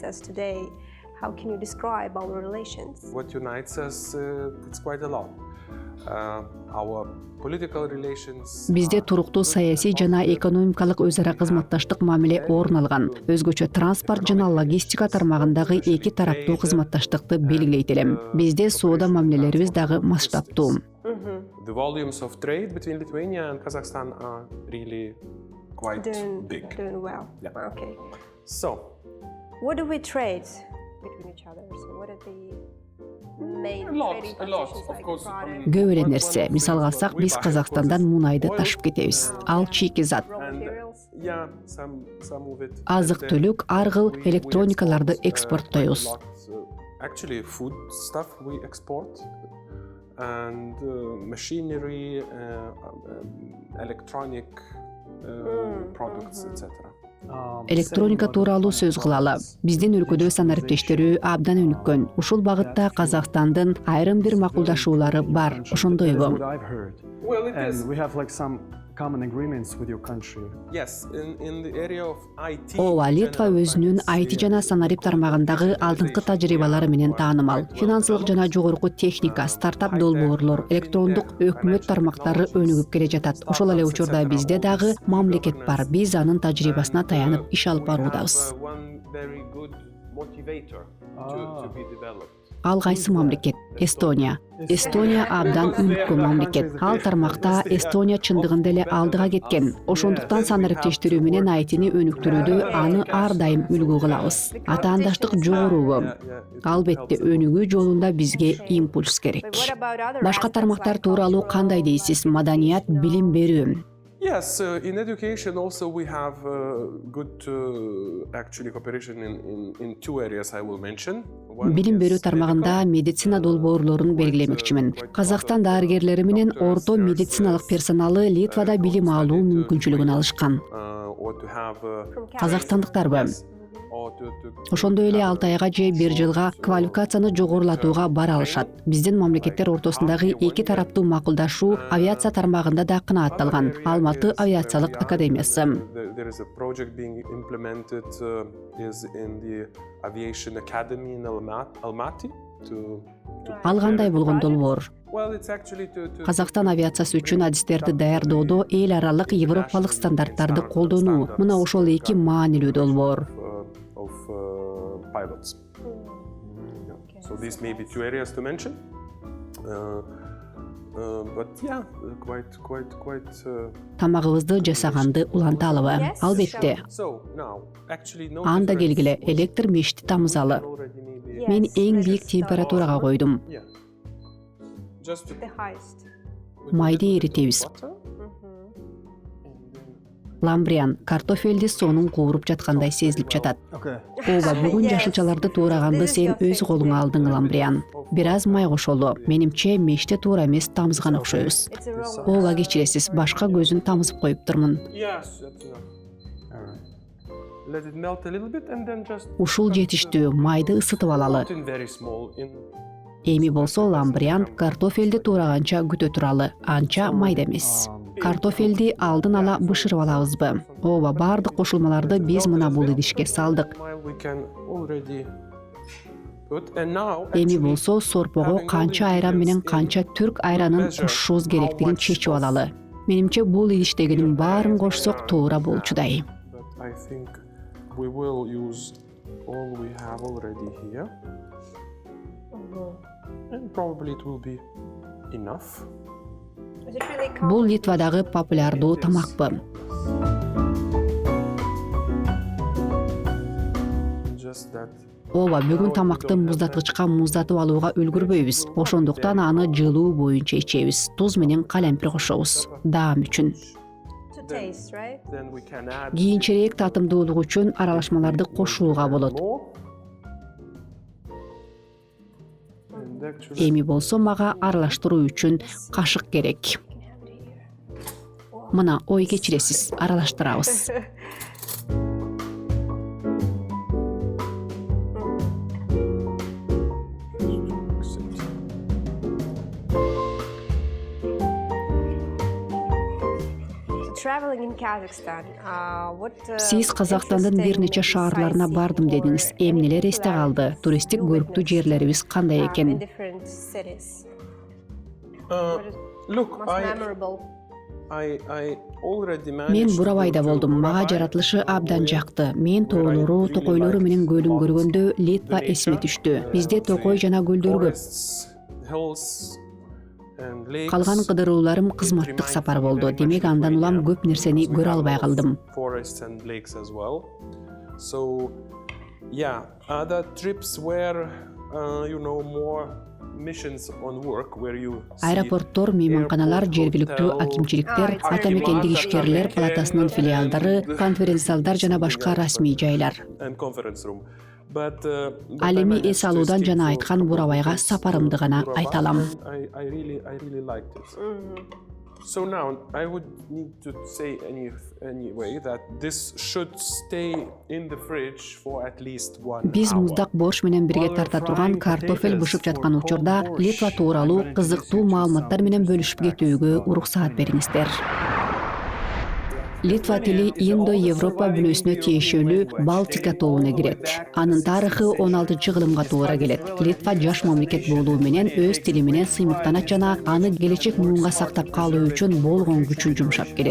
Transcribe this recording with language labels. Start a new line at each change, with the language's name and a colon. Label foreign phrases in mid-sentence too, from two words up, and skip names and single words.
English: How can you describe our relations? What unites us, it's quite a lot.
Kyrgyz: Бизде туруктуу саясий жана экономикалык өз ара кызматташтык мамиле орун алган. Өзгөчө транспорт жана логистика тармагындагы эки тараптуу кызматташтыкты белгилейт элем. Бизде соода мамилелерибиз дагы масштабтуу.
English: The volumes of trade between Lithuania and Kazakhstan are really quite big. Doing well. Yeah. Okay. So, What do we trade between each other? So what are the main a lot, trading a lot, positions of like course. product,
Kyrgyz: Көп эле нерсе. Мисалга алсак, биз Казакстандан мунайды ташып кетебиз. Ал чийки зат.
English: raw materials? yeah, some of it.
Kyrgyz: Азык-түлүк, ар кыл электроникаларды экспорттойбуз.
English: Actually, food stuff we export, and machinery, electronic products, etc.
Kyrgyz: Электроника тууралуу сөз кылалы. Биздин өлкөдө санариптештери абдан өнүккөн. Ушул багытта Казакстандын айрым бир макулдашуулары бар. Ошондойбу?
English: Well, it And is. we have like some common agreements with your country. Yes, in the area of IT.
Kyrgyz: Ооба, Литва өзүнүн IT жана санарип тармагындагы алдыңкы тажрыйбалары менен таанымал. Финансылык жана жогорку техника, стартап долбоорлор, электрондук өкмөт тармактары өнүгүп келе жатат. Ошол эле учурда бизде дагы мамлекет бар. Биз анын тажрыйбасына таянып иш алып баруудабыз.
English: One very good motivator to be developed.
Kyrgyz: Ал кайсы мамлекет? Эстония. Эстония абдан өнүккөн мамлекет. Ал тармакта Эстония чындыгында эле алдыга кеткен. Ошондуктан санариптештирүү менен айтыны өнүктүрүүдө аны ар дайым үлгү кылабыз. Атаандаштык жогорубу? Албетте, өнүгүү жолунда бизге импульс керек.
English: But what about other
Kyrgyz: Башка
English: aspects
Kyrgyz: тармактар
English: like
Kyrgyz: тууралуу
English: culture?
Kyrgyz: кандай дейсиз? Маданият, билим берүү.
English: Yes, in education also we have good actually cooperation in two areas I will mention. One
Kyrgyz: Билим берүү
English: is
Kyrgyz: тармагында
English: medical.
Kyrgyz: медицина долбоорлорун белгилемекчимин. Казакстан дарыгерлери менен орто медициналык персоналы Литвада билим алуу мүмкүнчүлүгүн алышкан.
English: Or to have From Kazakhstan?
Kyrgyz: Казакстандыктарбы?
English: yes, or to
Kyrgyz: Ошондой эле 6 айга же 1 жылга квалификацияны жогорулатууга бара алышат. Биздин мамлекеттер ортосундагы эки тараптуу макулдашуу авиация тармагында да кынаатталган. Алматы авиациялык академиясы.
English: There is a project being implemented is in the aviation academy in Almaty to
Kyrgyz: Ал кандай болгон долбоор?
English: well it's actually to
Kyrgyz: Казакстан авиациясы үчүн адистерди даярдоодо эл аралык европалык стандарттарды колдонуу. Мына ошол эки маанилүү долбоор.
English: of pilots. So these may be two areas to mention. But yeah, quite.
Kyrgyz: Тамагыбызды жасаганды уланталыбы?
English: Yes,
Kyrgyz: Албетте.
English: So now, actually, no.
Kyrgyz: Анда
English: difference
Kyrgyz: келгиле
English: was
Kyrgyz: электр мешти тамызалы.
English: already maybe.
Kyrgyz: Мен
English: Yes,
Kyrgyz: эң
English: let's
Kyrgyz: бийик
English: start.
Kyrgyz: температурага койдум.
English: Yeah. Just to The highest. put
Kyrgyz: Майды
English: a little bit
Kyrgyz: эритебиз.
English: of butter, Mhm. and then
Kyrgyz: Ламбриан, картофелди сонун кууруп жаткандай сезилип жатат.
English: Okay.
Kyrgyz: Ооба, бүгүн
English: Yes.
Kyrgyz: жашылчаларды туураганды
English: This is
Kyrgyz: сен
English: your
Kyrgyz: өз колуңа алдың, Ламбриан. Бир аз май кошолу. Менимче меште туура эмес тамызган окшойбуз.
English: It's a raw
Kyrgyz: Ооба, кечиресиз, башка көзүн тамызып коюп турмун.
English: yes, that's enough. All right. Let it melt a little bit, and then just
Kyrgyz: Ушул жетиштүү, майды ысытып алалы.
English: put in very small in.
Kyrgyz: Эми болсо Ламбриан картофелди туураганча күтө туралы, анча майда эмес. Картофелди алдын ала бышырып алабызбы? Ооба, баардык кошулмаларды биз мына бул идишке салдык.
English: While we can already put, and now.
Kyrgyz: Эми
English: actually,
Kyrgyz: болсо сорпого канча айран менен канча түрк айранын кошушубуз керектигин чечип алалы. Менимче бул идиштегинин баарын кошсок туура болчудай.
English: But I think we will use all we have already here, and probably it will be enough. Is it really
Kyrgyz: Бул
English: common?
Kyrgyz: Литвадагы популярдуу тамакпы. Just that. Ооба, бүгүн тамакты муздаткычка муздатып алууга үлгүрбөйбүз. Ошондуктан аны жылуу боюнча ичебиз. Туз менен калемпир кошобуз. Даам үчүн.
English: To taste, right? Then we can add.
Kyrgyz: Кийинчерээк татымдуулук үчүн аралашмаларды кошууга болот.
English: more. And actually,
Kyrgyz: Эми болсо мага аралаштыруу үчүн кашык керек.
English: You can have it here.
Kyrgyz: Мына ой кечиресиз, аралаштырабыз.
English: So traveling in Kazakhstan, what?
Kyrgyz: Сиз Казакстандын бир нече шаарларына бардым дедиңиз. Эмнелер эсте калды? Туристтик көрүктүү жерлерибиз кандай
English: In
Kyrgyz: экен?
English: different cities. What is Look, most memorable? I already
Kyrgyz: Мен
English: managed to
Kyrgyz: Буравайда
English: go to
Kyrgyz: болдум. Мага Бурабай, жаратылышы абдан
English: where-
Kyrgyz: жакты. Мен
English: where I
Kyrgyz: тоолору,
English: really
Kyrgyz: токойлору
English: liked
Kyrgyz: менен көлүн
English: about
Kyrgyz: көргөндө Литва
English: the
Kyrgyz: эсиме
English: nature,
Kyrgyz: түштү.
English: the
Kyrgyz: Бизде токой жана көлдөр көп.
English: forests, hills, and lakes.
Kyrgyz: Калган кыдырууларым кызматтык сапар болду. Демек андан улам көп нерсени көрө албай калдым.
English: Forests and lakes as well. So, yeah, other trips were, more missions on work where you see
Kyrgyz: Аэропорттор, мейманканалар,
English: airport,
Kyrgyz: жергиликтүү
English: hotel,
Kyrgyz: акимчиликтер, Ah, ата мекендик
English: it's
Kyrgyz: ишкерлер
English: really
Kyrgyz: палатасынын
English: and-
Kyrgyz: филиалдары, конференц-залдар жана башка расмий жайлар.
English: and conference room. But
Kyrgyz: Ал
English: I
Kyrgyz: эми
English: managed
Kyrgyz: эс
English: to
Kyrgyz: алуудан
English: escape
Kyrgyz: жана
English: for a
Kyrgyz: айткан
English: couple of
Kyrgyz: Буравайга
English: weeks
Kyrgyz: сапарымды
English: to
Kyrgyz: гана
English: Burabay,
Kyrgyz: айталам.
English: and I really liked it. So now I would need to say anyway that this should stay in the fridge for at least 1
Kyrgyz: Биз
English: hour.
Kyrgyz: муздак борщ менен бирге тарта турган картофель бышып жаткан учурда Литва тууралуу кызыктуу маалыматтар менен бөлүшүп кетүүгө уруксаат бериңиздер. Литва тили Индо-Европа бүлөсүнө тиешелүү Балтика тобуна кирет. Анын тарыхы 16-кылымга туура келет. Литва жаш мамлекет болуу менен өз тили менен сыймыктанат жана аны келечек муунга сактап калуу үчүн болгон күчүн жумшап келет.